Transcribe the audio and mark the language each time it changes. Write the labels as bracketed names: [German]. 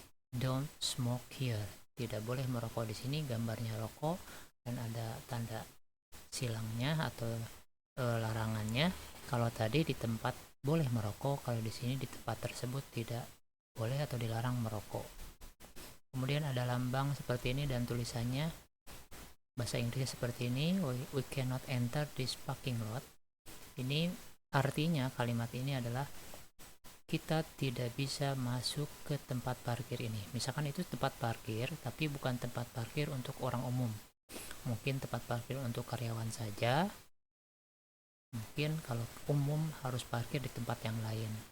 [English] Don't smoke here. [Indonesian] Tidak boleh merokok di sini, gambarnya rokok, dan ada tanda silangnya atau larangannya. Kalau tadi di tempat boleh merokok, kalau di sini di tempat tersebut tidak boleh atau dilarang merokok. Kemudian ada lambang seperti ini dan tulisannya bahasa Inggrisnya seperti ini. [English] We cannot enter this parking lot. [Indonesian] Ini artinya kalimat ini adalah kita tidak bisa masuk ke tempat parkir ini. Misalkan itu tempat parkir, tapi bukan tempat parkir untuk orang umum. Mungkin tempat parkir untuk karyawan saja. Mungkin kalau umum harus parkir di tempat yang lain.